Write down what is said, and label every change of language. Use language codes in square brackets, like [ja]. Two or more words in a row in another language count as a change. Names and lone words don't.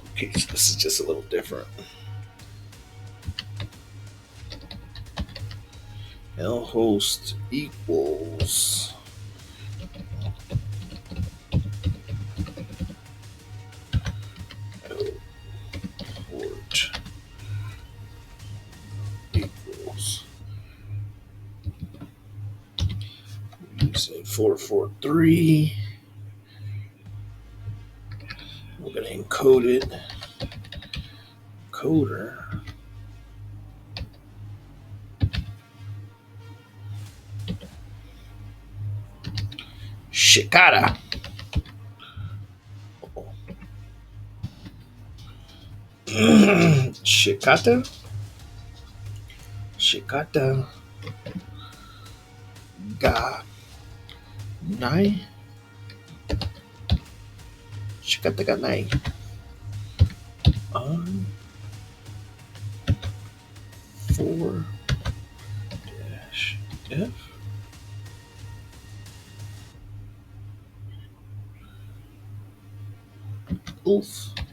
[en] Okay, so this is just a little different. lhost equals port equals using 443. We're gonna encode it. Coder. Shikata. Shikata. [ja] 仕方。が. ない。仕方がない. [en] On 4 F. Oof.